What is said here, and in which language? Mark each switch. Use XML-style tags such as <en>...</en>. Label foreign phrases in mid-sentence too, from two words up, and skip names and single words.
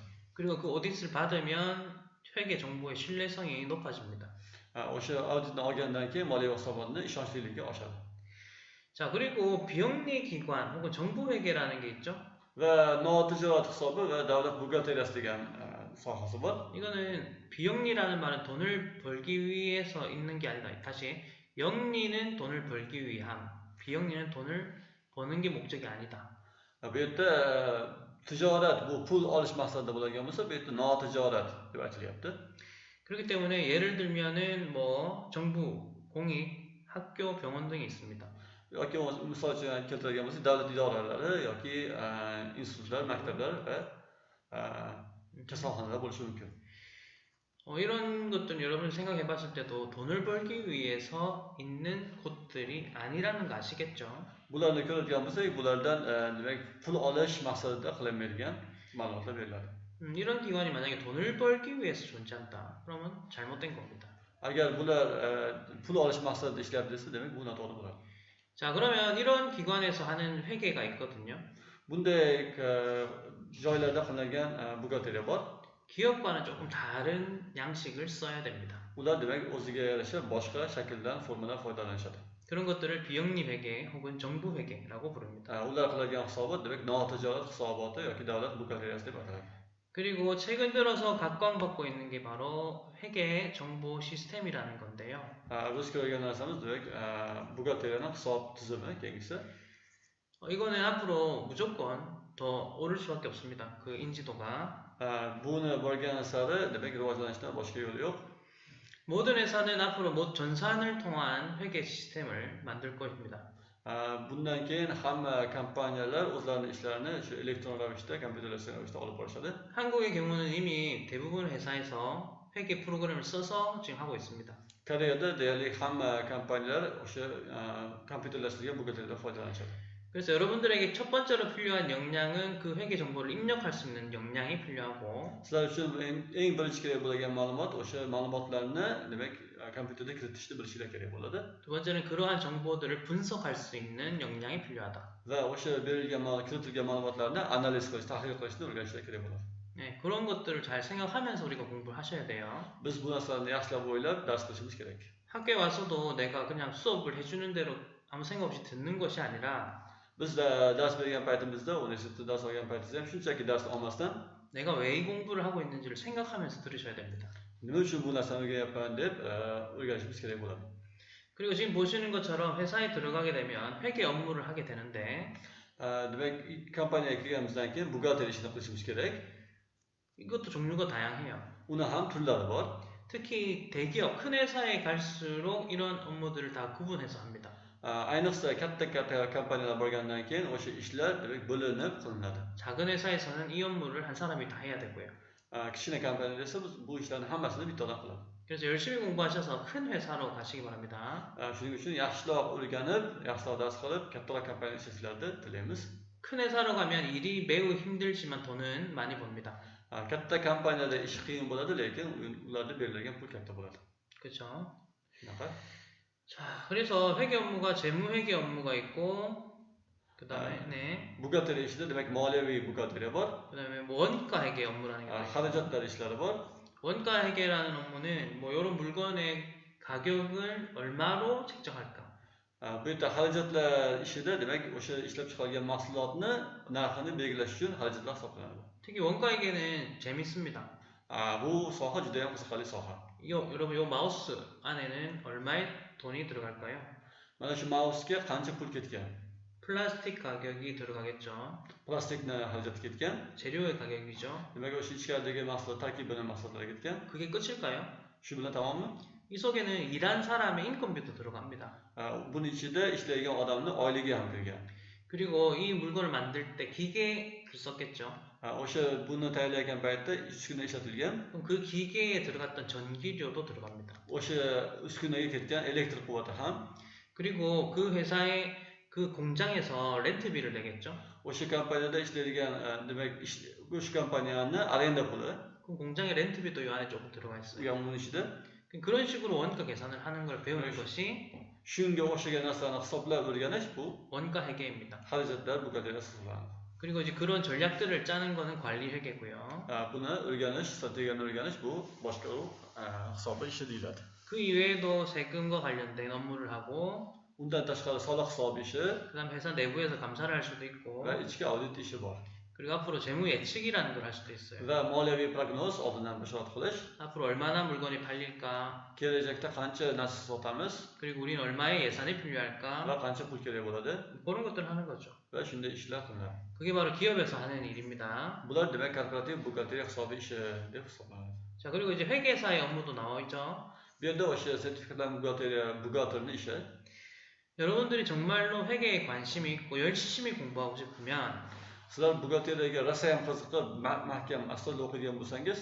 <ko>그리고 그 오디트를 받으면 회계 정보의 신뢰성이 높아집니다.</ko> <uz>O'sha auditni olgandan keyin moliyaviy hisobotni ishonchliligi oshadi.</uz> <ko>자, 그리고 비영리 기관 혹은 정부 회계라는 게 있죠.</ko> <uz>va notijorat hisobi va davlat buxgalteriyasi degan sohasi bor.</uz> <ko>이거는 비영리라는 말은 돈을 벌기 위해서 있는 게 아니다. 다시, 영리는 돈을 벌기 위함, 비영리는 돈을 버는 게 목적이 아니다.</ko> <uz>Bu yerda tijorat bu pul olish maqsadida bo'lgan bo'lsa, bu yerda notijorat deb aytilyapti.</uz> <ko>그렇기 때문에 예를 들면은 뭐 정부, 공익, 학교, 병원 등이 있습니다.</ko> <uz>yoki misol uchun keltirgan bo'lsak, davlat idoralari yoki institutlar, maktablar va kasalxonalar bo'lishi mumkin.</uz> <ko>이런 것들은 여러분 생각해 봤을 때도 돈을 벌기 위해서 있는 곳들이 아니라는 거 아시겠죠?</ko> <uz>Bularni ko'radigan bo'lsak, bulardan demak pul olish maqsadida qilinmaydigan ma'lumotlar beriladi.</uz> <ko>이런 기관이 만약에 돈을 벌기 위해서 존재한다. 그러면 잘못된 겁니다.</ko> <uz>Agar bular pul olish maqsadida ishlayapti desa, demak bu noto'g'ri bo'ladi.</uz> <ko>자, 그러면 이런 기관에서 하는 회계가 있거든요.</ko> <uz>Bunday joylarda qilingan buxgalteriya bor.</uz> <ko>기업과는 조금 다른 양식을 써야 됩니다.</ko> <uz>Ular demak o'ziga yarasha boshqa shakldan, formadan foydalanishadi.</uz> <ko>그런 것들을 비영리 회계 혹은 정부 회계라고 부릅니다.</ko> <uz>Ular qiladigan hisobot demak notijorat hisoboti yoki davlat buxgalteriyasi deb ataladi.</uz> <ko>그리고 최근 들어서 각광받고 있는 게 바로 회계 정보 시스템이라는 건데요.</ko> <uz>Biz ko'rgan narsamiz demak buxgalteriyaning hisob tizimi kengisi.</uz> <ko>이거는 앞으로 무조건 더 오를 수밖에 없습니다. 그 인지도가.</ko> <uz>Buni borgan sari demak rivojlanishdan boshqa yo'li yo'q.</uz> <ko>모든 회사는 앞으로 전산을 통한 회계 시스템을 만들 것입니다.</ko> <uz>Bundan keyin hamma kompaniyalar o'zlarining ishlarini shu elektron ravishda, kompyuterlashgan ravishda olib borishadi.</uz> <ko>한국의 경우는 이미 대부분 회사에서 회계 프로그램을 써서 지금 하고 있습니다.</ko> <uz>Koreyada deyarli hamma kompaniyalar o'sha kompyuterlashtirilgan buxgalteriyadan foydalanishadi.</uz> <ko>그래서 여러분들에게 첫 번째로 필요한 역량은 그 회계 정보를 입력할 수 있는 역량이 필요하고</ko> <uz>Sizlar uchun eng birinchi kerak bo'lgan ma'lumot o'sha ma'lumotlarni demak kompyuterda kiritishni bilishinglar kerak bo'ladi.</uz> <ko>두 번째는 그러한 정보들을 분석할 수 있는 역량이 필요하다.</ko> <uz>Va o'sha berilgan kiritilgan ma'lumotlarni analiz qilish, tahlil qilishni o'rganishlar kerak bo'ladi.</uz> <ko>네, 그런 것들을 잘 생각하면서 우리가 공부를 하셔야 돼요.</ko> <uz>Biz bu narsalarni yaxshilab o'ylab dars qilishimiz kerak.</uz> <ko>학교에 와서도 내가 그냥 수업을 해주는 대로 아무 생각 없이 듣는 것이 아니라</ko> <uz>Biz dars bergan paytimizda, universitetda dars olgan paytimizda ham shunchaki dars olmasdan</uz> <ko>내가 왜 이 공부를 하고 있는지를 생각하면서 들으셔야 됩니다.</ko> <uz>nima uchun bu narsani o'rganyapman deb o'rganishimiz kerak bo'ladi.</uz> <ko>그리고 지금 보시는 것처럼 회사에 들어가게 되면 회계 업무를 하게 되는데</ko> <uz>Demak, kompaniyaga kirganimizdan keyin buxgalteriya ishini qilishimiz kerak.</uz> <ko>이것도 종류가 다양해요.</ko> <uz>Uni ham turlari bor.</uz> <ko>특히 대기업, 큰 회사에 갈수록 이런 업무들을 다 구분해서 합니다.</ko> <uz>Ayniqsa katta kompaniyalar bo'lgandan keyin o'sha ishlar demak bo'linib qilinadi.</uz> <ko>작은 회사에서는 이 업무를 한 사람이 다 해야 되고요.</ko> <uz>Kichkina kompaniyalar esa biz bu ishlarni hammasini bitta odam qiladi.</uz> <ko>그래서 열심히 공부하셔서 큰 회사로 가시기 바랍니다.</ko> <uz>Shuning uchun yaxshiroq o'rganib, yaxshiroq dars qilib, kattaroq kompaniyada ishlashlarni tilaymiz.</uz> <ko>큰 회사로 가면 일이 매우 힘들지만 돈은 많이 법니다.</ko> <uz>Katta kompaniyada ish qiyin bo'ladi, lekin ularda berilgan pul katta bo'ladi.</uz> <ko>그렇죠?</ko> <uz>Shunaqa.</uz> <ko>자, 그래서 회계 업무가 재무 회계 업무가 있고 그다음에 네.</ko> <uz>Buxgalteriya ishida demak moliyaviy buxgalteriya bor.</uz> <ko>그다음에 뭐 원가 회계 업무라는 게 있어요.</ko> <uz>Xarajatlar ishlari bor.</uz> <ko>원가 회계라는 업무는 뭐 이런 물건의 가격을 얼마로 책정할까?</ko> <uz>Bu yerda xarajatlar ishida demak o'sha ishlab chiqarilgan mahsulotni narxini belgilash uchun xarajatlar hisoblanadi.</uz> <ko>특히 원가 회계는 재밌습니다.</ko> <uz>Bu soha juda ham qiziqarli soha.</uz> <ko>여러분 요 마우스 안에는 얼마의 돈이 들어갈까요?</ko> <uz>Mana shu mausga qancha pul ketgan?</uz> <ko>플라스틱 가격이 들어가겠죠.</ko> <uz>Plastikni xarajati ketgan.</uz> <ko>재료의 가격이죠.</ko> <uz>Demak o'sha ichkaridagi mahsulot tarkibining mahsulotlari ketgan.</uz> <ko>그게 끝일까요?</ko> <uz>Shu bilan tamommi?</uz> <ko>이 속에는 일한 사람의 인건비도 들어갑니다.</ko> <uz>Buning ichida ishlaydigan odamning oyligi ham kirgan.</uz> <ko>그리고 이 물건을 만들 때 기계를 썼겠죠.</ko> <uz>O'sha buni tayyorlayotgan paytda uskuna ishlatilgan.</uz> <ko>그럼 그 기계에 들어갔던 전기료도 들어갑니다.</ko> <uz>O'sha uskunaga ketgan elektr quvvati ham.</uz> <ko>그리고 그 회사의 그 공장에서 렌트비를 내겠죠.</ko> <uz>O'sha kompaniyada ishlaydigan demak o'sha kompaniyani arenda puli.</uz> <ko>그 공장의 렌트비도 이 안에 조금 들어가 있어요.</ko> <uz>Uning ichida</uz> <ko>그런 식으로 원가 계산을 하는 걸 배우는 것이</ko> <uz>shunga o'xshagan narsani hisoblab o'rganish bu</uz> <ko>원가 회계입니다.</ko> <uz>xarajatlar buxgalteriya hisoblanadi.</uz> <ko>그리고 이제 그런 전략들을 짜는 거는 관리 회계고요.</ko> <uz>Buni o'rganish, strategiyani o'rganish bu boshqaruv hisobi ishi deyiladi.</uz> <ko>그 이외에도 세금과 관련된 업무를 하고</ko> <uz>Undan tashqari soliq hisob ishi</uz> <ko>그다음 회사 내부에서 감사를 할 수도 있고</ko> <uz>va ichki audit ishi bor.</uz> <ko>그리고 앞으로 재무 예측이라는 걸 할 수도 있어요.</ko> <uz>va moliyaviy prognoz oldindan bashorat qilish,</uz> <ko>앞으로 얼마나 물건이 팔릴까,</ko> <uz>kelajakda qancha narsa sotamiz</uz> <ko>그리고 우리는 얼마의 예산이</ko> <uz>va</uz> <ko>필요할까,</ko> <uz>qancha pul kerak bo'ladi</uz> <ko>그런 것들을 하는 거죠.</ko> <uz>va shunday ishlar qilinadi.</uz> <ko>그게 바로 기업에서 하는 일입니다.</ko> <uz>Bular demak korporativ buxgalteriya hisobiy ishi deb hisoblanadi.</uz> <ko>자, 그리고 이제 회계사의 업무도 나와 있죠.</ko> <uz>Bu yerda o'sha sertifikatlar buxgalterni ishi.</uz> <ko>여러분들이 정말로 회계에 관심이 있고 열심히 공부하고 싶으면</ko> <uz>Sizlar buxgalteriyaga rosayam qiziqib, mahkam astoydil o'qiydigan bo'lsangiz,</uz>